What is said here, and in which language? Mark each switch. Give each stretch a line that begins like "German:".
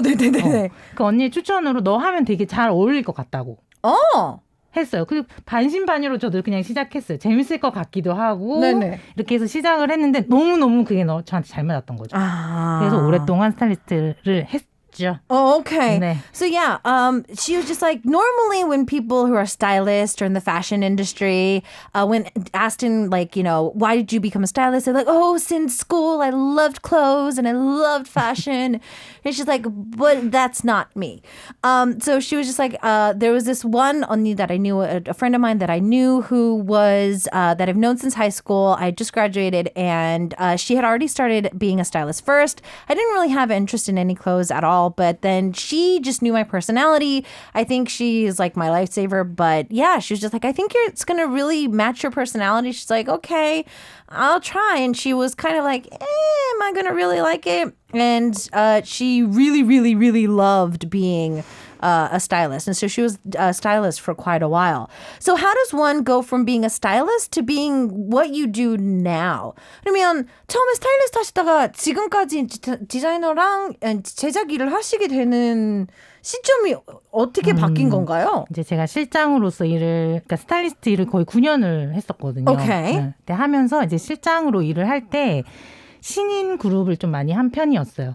Korean: 네네네. 그 언니의 추천으로 너 하면 되게 잘 어울릴 것 같다고. 했어요. 그리고 반신반의로 저도 그냥 시작했어요. 재밌을 것 같기도 하고. 네네. 이렇게 해서 시작을 했는데 너무너무 그게 저한테 잘 맞았던 거죠. 그래서 오랫동안 스타일리스트를 했죠.
English: Oh, okay.
Korean: 네.
English: So yeah, she was just like, normally when people who are stylists or in the fashion industry, when asked in like, why did you become a stylist? They're like, oh, since school, I loved clothes and I loved fashion. And she's like, but that's not me. So she was just like, there was this one 언니 that I knew, a friend of mine that I knew who was, that I've known since high school. I just graduated and she had already started being a stylist first. I didn't really have interest in any clothes at all. But then she just knew my personality. I think she's like my lifesaver. But yeah, she was just like, I think it's going to really match your personality. She's like, okay, I'll try. And she was kind of like, am I going to really like it? And she really, really, really loved being a stylist. And so she was a stylist for quite a while. So how does one go from being a stylist to being what you do now?
Korean: 그러면 처음에 스타일리스트 하시다가 지금까지 디자이너랑 제작 일을 하시게 되는 시점이 어떻게 바뀐 건가요? 이제 제가 실장으로서 그러니까 스타일리스트 일을 거의 9년을 했었거든요. 오케이. 네. 하면서 이제 실장으로 일을 할 때 신인 그룹을 좀 많이 한 편이었어요.